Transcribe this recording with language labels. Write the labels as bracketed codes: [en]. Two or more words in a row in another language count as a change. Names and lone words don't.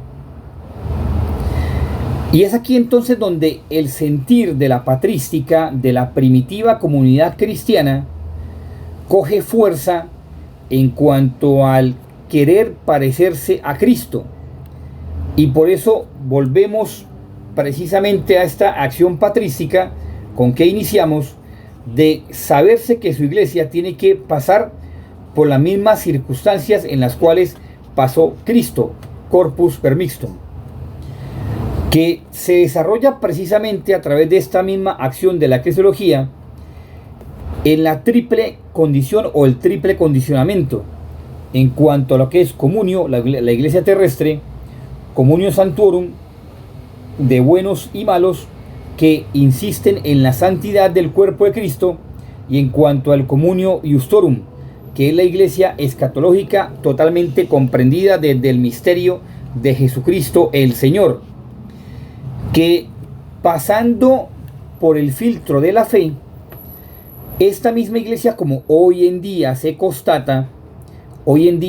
[es] Y es aquí entonces donde el sentir de la patrística, de la primitiva comunidad cristiana, coge fuerza en cuanto al querer parecerse a Cristo. Y por eso volvemos precisamente a esta acción patrística con que iniciamos, de saberse que su iglesia tiene que pasar por las mismas circunstancias en las cuales pasó Cristo, [la] corpus per mixtum, [es] que se desarrolla precisamente a través de esta misma acción de la cristología en la triple condición o el triple condicionamiento en cuanto a lo que es comunio, la iglesia terrestre, [la] comunio santuorum, [es] de buenos y malos que insisten en la santidad del cuerpo de Cristo, y en cuanto al [la] comunio iustorum, [es] que es la iglesia escatológica totalmente comprendida desde el misterio de Jesucristo el Señor, que pasando por el filtro de la fe, esta misma iglesia, como hoy en día se constata, hoy en